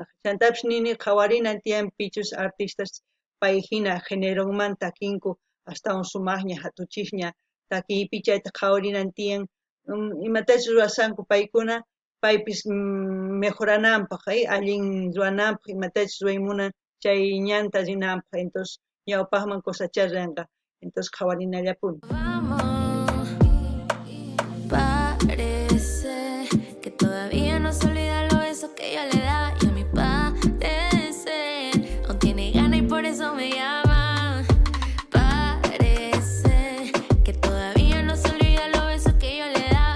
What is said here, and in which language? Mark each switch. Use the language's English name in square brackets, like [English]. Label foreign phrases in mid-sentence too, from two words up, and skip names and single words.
[Quechua] Chantapish nini qhawarinan tiyan pichus artistas pay hina generonman takinku astawan sumaqña hatuchishña takipi chayta qhawarinan tiyan imatachu ruwasanku paykuna paypis mejorananpaq, allin ruwananpaq imatachu ruwaymunan chay ñanta rinanpaq, entonces ñawpaqman cosacharranqa. [Spanish] Entonces, Javarina Vamos, parece que todavía no se olvida los besos que yo le daba. Y a mi parecer aún tiene ganas y por eso me llama. Parece que todavía no se olvida los besos que yo le daba.